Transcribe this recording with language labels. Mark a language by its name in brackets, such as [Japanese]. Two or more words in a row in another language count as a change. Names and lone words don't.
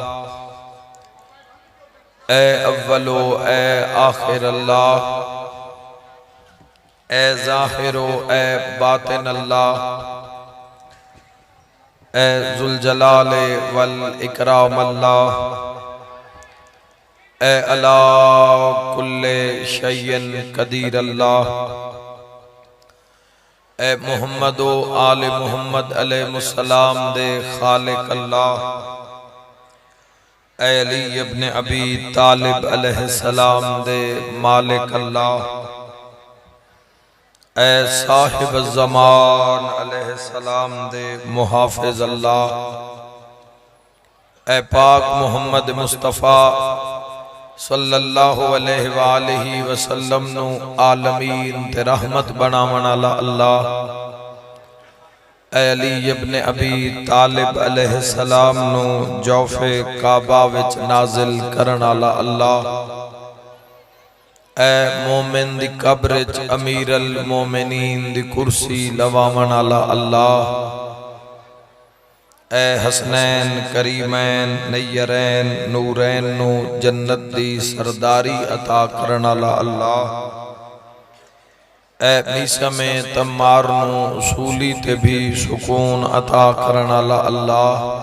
[Arabic] اے اوّلو اے آخر اللہ، اے ظاہرو اے باطن اللہ، اے ذوالجلال والاکرام اللہ، اے علیٰ کلّ شیءٍ قدیر اللہ, [Punjabi] اے محمد و آلِ محمد علیہ السلام دے خالق اللہ, اے علی ابن ابی طالب علیہ السلام دے مالک اللہ، اے صاحبِ زمان علیہ السلام دے محافظ اللہ، اے پاک محمد مصطفیٰ [Arabic] صلی اللہ علیہ وآلہ وسلم [Punjabi] نوں عالمین تے رحمت بناون والا اللہ, اے علی ابن ابی طالب علیہ السلام نوں جوفِ کعبہ وچ نازل کرن والا اللہ, اے مومن دی قبر چ امیرالمومنین دی کرسی لواون والا اللہ، اے حسنین کریمین نیرین نورین نوں جنت دی سرداری عطا کرن والا اللہ، اے میثمِ تمار نوں سولی تے وی سکون عطا کرن والا اللہ,